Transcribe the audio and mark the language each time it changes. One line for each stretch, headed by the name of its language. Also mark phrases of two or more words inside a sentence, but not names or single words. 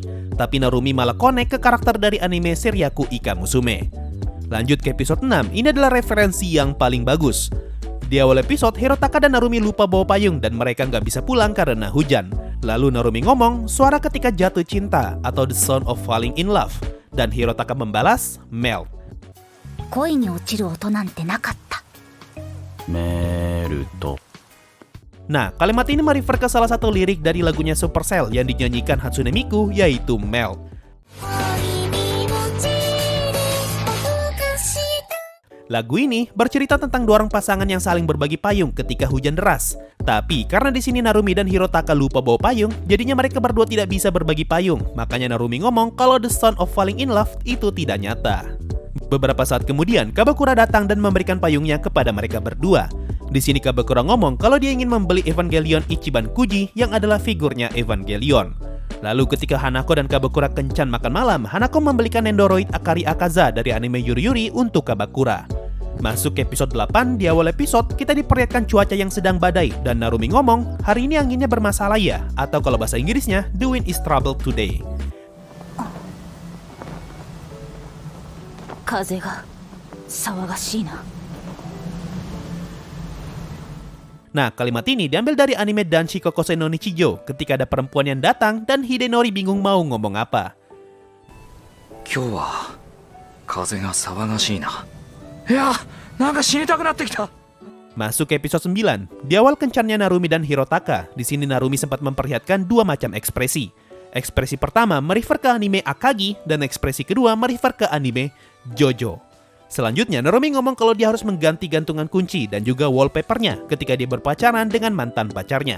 Indonesian: Tapi Narumi malah connect ke karakter dari anime Seriaku Ika Musume. Lanjut ke episode 6, ini adalah referensi yang paling bagus. Di awal episode, Hirotaka dan Narumi lupa bawa payung dan mereka nggak bisa pulang karena hujan. Lalu Narumi ngomong, suara ketika jatuh cinta atau
English: the sound of falling in love.
Indonesian: Dan Hirotaka membalas, melt.
Japanese: 恋に落ちる音なんてなかった。メルト。
Indonesian: Nah, kalimat ini merefer ke salah satu lirik dari lagunya Supercell yang dinyanyikan Hatsune Miku, yaitu Melt. Lagu ini bercerita tentang dua orang pasangan yang saling berbagi payung ketika hujan deras. Tapi karena di sini Narumi dan Hirotaka lupa bawa payung, jadinya mereka berdua tidak bisa berbagi payung. Makanya Narumi ngomong kalau
English: the sound of falling in love
Indonesian: itu tidak nyata. Beberapa saat kemudian, Kabakura datang dan memberikan payungnya kepada mereka berdua. Di sini Kabakura ngomong kalau dia ingin membeli Evangelion Ichiban Kuji yang adalah figurnya Evangelion. Lalu ketika Hanako dan Kabakura kencan makan malam, Hanako membelikan Nendoroid Akari Akaza dari anime Yuri Yuri untuk Kabakura. Masuk ke episode 8, di awal episode kita diperlihatkan cuaca yang sedang badai dan Narumi ngomong, hari ini anginnya bermasalah ya, atau kalau bahasa Inggrisnya,
English: the wind is troubled today.
Japanese: 風が騒がしいな。
Indonesian: Nah, kalimat ini diambil dari anime Danshi Kokosei no Nichijou ketika ada perempuan yang datang dan Hidenori bingung mau ngomong apa.
Japanese: 今日は風が騒がしいな。いや、なんか死にたくなってきた。
Indonesian: Masuk ke episode 9. Di awal kencannya Narumi dan Hirotaka, di sini Narumi sempat memperlihatkan dua macam ekspresi. Ekspresi pertama merefer ke anime Akagi dan ekspresi kedua merefer ke anime Jojo. Selanjutnya, Narumi ngomong kalau dia harus mengganti gantungan kunci dan juga wallpapernya ketika dia berpacaran dengan mantan pacarnya.